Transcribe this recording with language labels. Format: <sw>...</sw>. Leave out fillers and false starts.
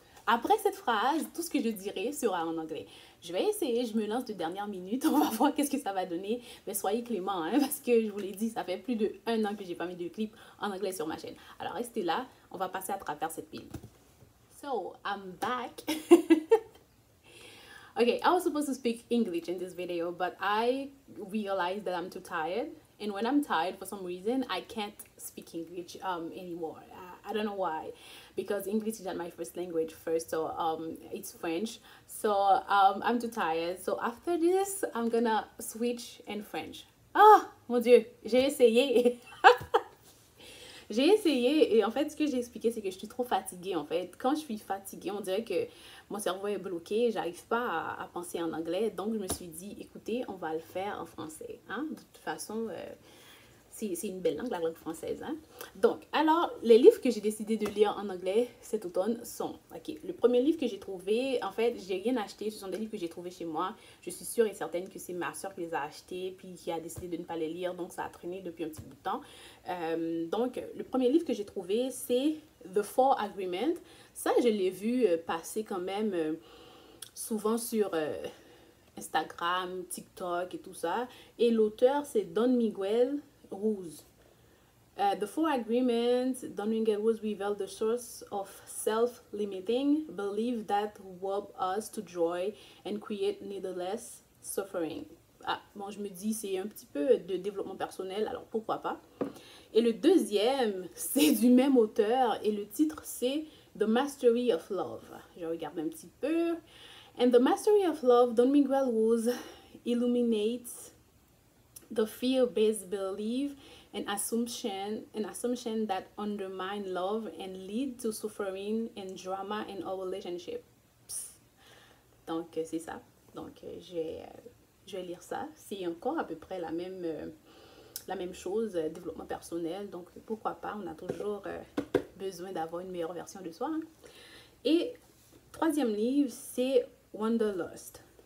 <fr>Après cette phrase, tout ce que je dirai sera en anglais. Je vais essayer, je me lance de dernière minute. On va voir qu'est-ce que ça va donner. Mais soyez clément, hein, parce que je vous l'ai dit, ça fait plus d'1 an que j'ai pas mis de clip en anglais sur ma chaîne. Alors, restez là. On va passer à travers cette pile.</fr> <en>So, I'm back. Okay, I was supposed to speak English in this video, but I realized that I'm too tired. And when I'm tired, for some reason, I can't speak English anymore. I don't know why, because English is not my first language first, so it's French. So I'm too tired. So after this, I'm gonna switch in French.</en> <fr>Ah, mon Dieu, j'ai essayé. J'ai essayé et en fait, ce que j'ai expliqué, c'est que je suis trop fatiguée en fait. Quand je suis fatiguée, on dirait que mon cerveau est bloqué, j'arrive pas à penser en anglais. Donc, je me suis dit, écoutez, on va le faire en français. Hein? De toute façon, c'est une belle langue, la langue française. Hein? Donc, alors, les livres que j'ai décidé de lire en anglais cet automne sont, ok, le premier livre que j'ai trouvé, en fait, j'ai rien acheté, ce sont des livres que j'ai trouvés chez moi. Je suis sûre et certaine que c'est ma soeur qui les a achetés, puis qui a décidé de ne pas les lire, donc ça a traîné depuis un petit bout de temps. Donc, le premier livre que j'ai trouvé, c'est The Four Agreements. Ça, je l'ai vu passer quand même souvent sur Instagram, TikTok et tout ça. Et l'auteur, c'est Don Miguel Ruiz.</fr> <en>The Four Agreements, Don Miguel Ruiz revealed the source of self-limiting belief that rob us to joy and create needless suffering.</en> <fr>Ah, bon, je me dis, c'est un petit peu de développement personnel, alors pourquoi pas. Et le deuxième, c'est du même auteur et le titre, c'est The Mastery of Love. Je regarde un petit peu.</fr> <en>And The Mastery of Love, Don Miguel Ruiz illuminates the fear-based belief and assumption that undermine love and lead to suffering and drama in our relationships.</en> <fr>Donc, c'est ça. Donc, je vais lire ça. C'est encore à peu près la même chose, développement personnel. Donc, pourquoi pas, on a toujours besoin d'avoir une meilleure version de soi. Hein. Et troisième livre, c'est Wanderlust.</fr>